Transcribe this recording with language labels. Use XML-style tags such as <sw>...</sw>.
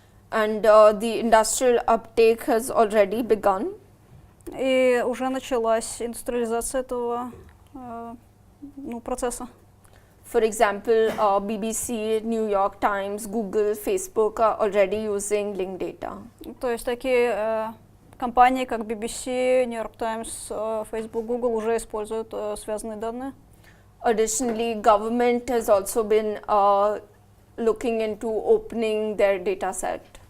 <en>And the industrial uptake has already begun.</en> <ru>И уже началась индустриализация этого процесса.</ru> <en>For example, BBC, New York Times, Google, Facebook are already using linked data.</en> <ru>То есть такие компании, как BBC, New York Times, Facebook, Google уже используют связанные данные.</ru> <en>Additionally, government has also been looking into opening their data set.</en>